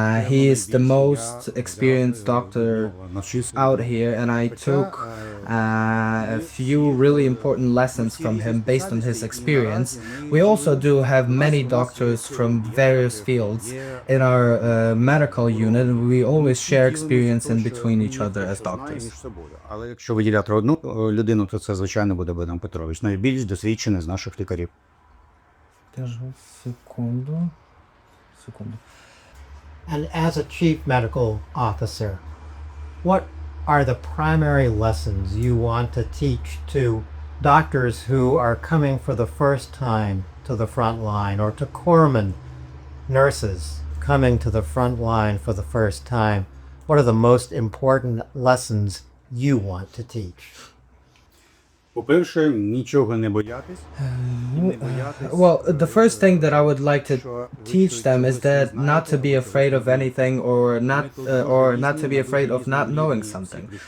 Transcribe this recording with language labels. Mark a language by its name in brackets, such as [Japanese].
[English] He is the most experienced doctor out here, and I took a few really important lessons from him based on his experience. We also do have many doctors from various fields in our medical unit. We always share experience in between each other as doctors. [Ukrainian] Але якщо виділяти одну людину, то це, звичайно, буде Богдан Петрович, найбільш досвідчений з наших лікарів. Секунду. [English] And as a chief medical officer, what are the primary lessons you want to teach to doctors who are coming for the first time to the front line, or to corpsmen, nurses coming to the front line for the first time? What are the most important lessons you want to teach? [Ukrainian] По-перше, нічого не боятись. [English] Well, the first thing that I would like to teach them is that not to be afraid of anything, or not to be afraid of not knowing something.